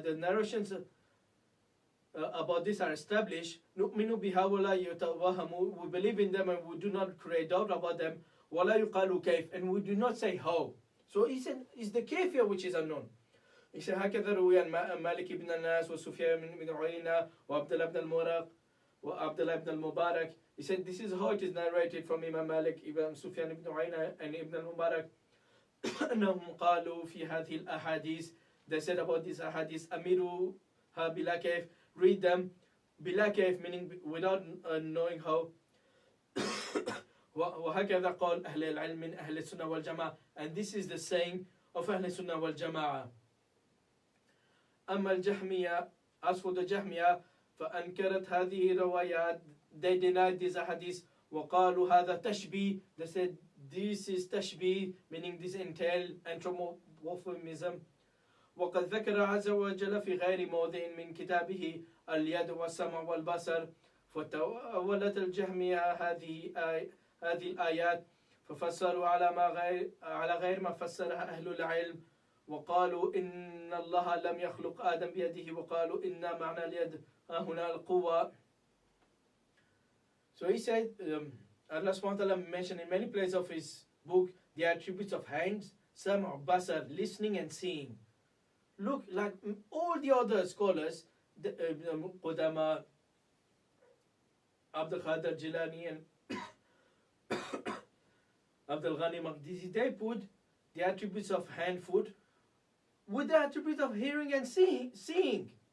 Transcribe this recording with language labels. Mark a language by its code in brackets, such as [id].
[en] The narrations about this are established. [ar] نؤمن بها ولا يتوهم. [en] We believe in them and we do not create doubt about them. [ar] ولا يقال كيف, [en] and we do not say how. So he said it's the kayfiyah which is unknown. He said [ar] هكذا روي عن مالك بن الناس وسفيان بن عيينة وعبد الله بن المبارك وعبد الله بن المبارك. [en] He said this is how it is narrated from Imam Malik, Ibn Sufyan ibn Uyayna and Ibn al-Mubarak. [ar] أنهم قالوا في هذه الأحاديث, [en] they said about this ahadith, [ar] أميروها بلا كيف, [en] read them [ar] بلا كيف, [en] meaning without knowing how. [ar] وهكذا قال أهل العلم من أهل السنة والجماعة, [en] and this is the saying of [ar] أهل السنة والجماعة. أما الجهمية, [en] as for the Jahmiya, [ar] فأنكرت هذه الروايات, [en] they denied these ahadith. [ar] وقالوا هذا تشبيه, [en] they said this is tashbih, meaning this entail anthropomorphism. [ar] وقد ذكر عز وجل في غير موضع من كتابه اليد والسمع والبصر. فتأولت الجهمية هذه الآيات ففسروا على غير ما فسرها أهل العلم. وقالوا إن الله لم يخلق آدم بيده. وقالوا إن معنى اليد هنا القوة. [en] So he said, Allah subhanahu wa ta'ala mentioned in many places of his book the attributes of hands, sam' basar, listening and seeing. Look, like all the other scholars, Qudama, Abdul Qadir Jilani and Abdul Ghani Maqdisi, they put the attributes of hand, foot with the attribute of hearing and seeing.